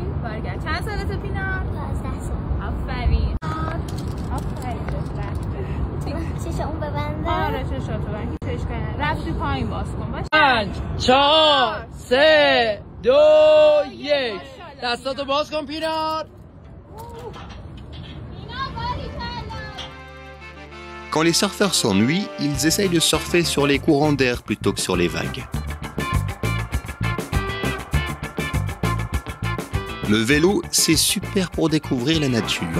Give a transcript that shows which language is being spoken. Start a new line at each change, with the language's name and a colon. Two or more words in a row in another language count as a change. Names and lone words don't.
Persian: برگرد. چند سالته پینا؟ 12 سال. آفرین. آفرین چشم اون ببنده؟ آره چشاتو ببند. هیچ اشکالی نداره. رفتی پایین باز کن باشه. 5 4 3 2 1 دستاتو باز کن پینا.
French: Quand les surfeurs s'ennuient, ils essayent de surfer sur les courants d'air plutôt que sur les vagues. Le vélo, c'est super pour découvrir la nature.